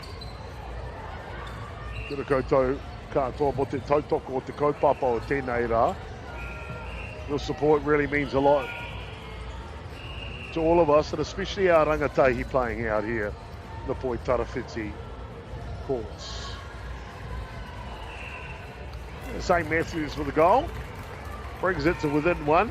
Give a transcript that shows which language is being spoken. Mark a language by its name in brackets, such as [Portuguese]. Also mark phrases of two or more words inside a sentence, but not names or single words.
[Māori] Kia ora koutou katoa mo te tautoko o te kaupapa o tēnei rā. [English] Your support really means a lot to all of us, and especially our rangatahi playing out here in the Poi Tarawhiti courts. St. Matthews with a goal. Brings it to within 1.